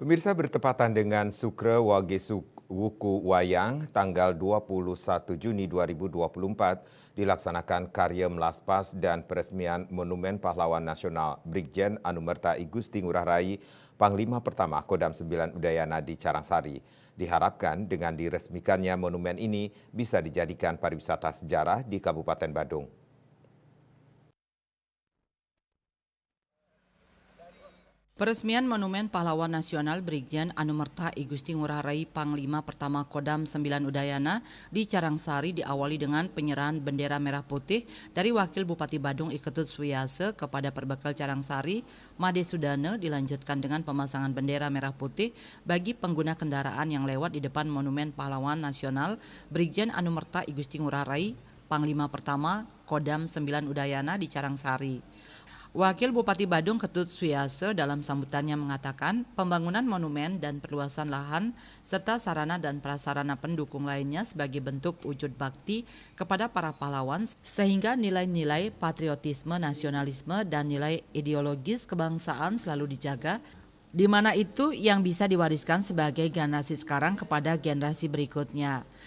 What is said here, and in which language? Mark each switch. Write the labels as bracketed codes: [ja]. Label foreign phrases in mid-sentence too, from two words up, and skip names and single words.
[id] Pemirsa, bertepatan dengan Sukre Wuku Wayang tanggal 21 Juni 2024 dilaksanakan Karyem Laspas dan peresmian Monumen Pahlawan Nasional Brigjen Anumerta I Gusti Ngurah Rai Panglima Pertama Kodam 9 Udayana di Carangsari. Diharapkan dengan diresmikannya monumen ini bisa dijadikan pariwisata sejarah di Kabupaten Badung. Peresmian Monumen Pahlawan Nasional Brigjen Anumerta I Gusti Ngurah Rai Panglima Pertama Kodam 9 Udayana di Carangsari diawali dengan penyerahan bendera merah putih dari Wakil Bupati Badung I Ketut Suwiyase kepada Perbekal Carangsari, Made Sudane, dilanjutkan dengan pemasangan bendera merah putih bagi pengguna kendaraan yang lewat di depan Monumen Pahlawan Nasional Brigjen Anumerta I Gusti Ngurah Rai Panglima Pertama Kodam 9 Udayana di Carangsari. Wakil Bupati Badung Ketut Suwiyase dalam sambutannya mengatakan pembangunan monumen dan perluasan lahan serta sarana dan prasarana pendukung lainnya sebagai bentuk wujud bakti kepada para pahlawan sehingga nilai-nilai patriotisme, nasionalisme, dan nilai ideologis kebangsaan selalu dijaga, di mana itu yang bisa diwariskan sebagai generasi sekarang kepada generasi berikutnya.